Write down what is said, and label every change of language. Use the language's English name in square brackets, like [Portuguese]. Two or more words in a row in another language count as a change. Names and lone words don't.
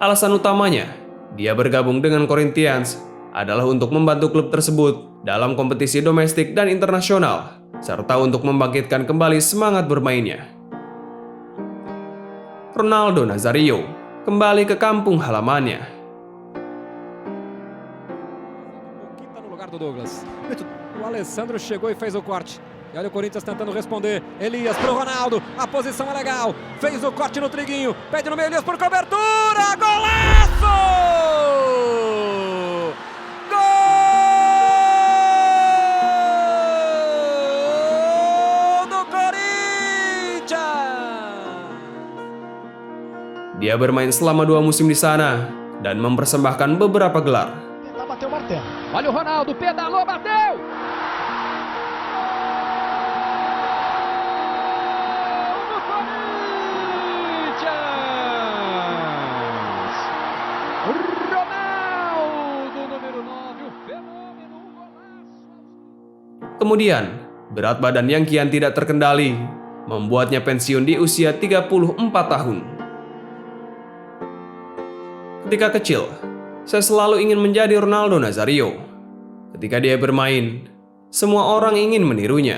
[Indonesian] Alasan utamanya, dia bergabung dengan Corinthians adalah untuk membantu klub tersebut dalam kompetisi domestik dan internasional, serta untuk membangkitkan kembali semangat bermainnya. Ronaldo Nazário kembali ke kampung halamannya. [Portuguese] Do Douglas. O Alessandro chegou e fez o corte. E olha o Corinthians tentando responder. Elias pro Ronaldo. A posição é legal. Fez o corte no Triguinho. Pede no meio, Elias por cobertura. Golaço! Gol do Corinthians! [Indonesian] Dia bermain selama 2 musim di sana dan mempersembahkan beberapa gelar. [Portuguese] Bateu o martelo. Olha o Ronaldo, pedalou, bateu! Do Corinthians! Ronaldo, número 9, o fenômeno, um golaço. [Indonesian] Kemudian, berat badan yang kian tidak terkendali membuatnya pensiun di usia 34 tahun. Ketika kecil, saya selalu ingin menjadi Ronaldo Nazário. Ketika dia bermain, semua orang ingin menirunya.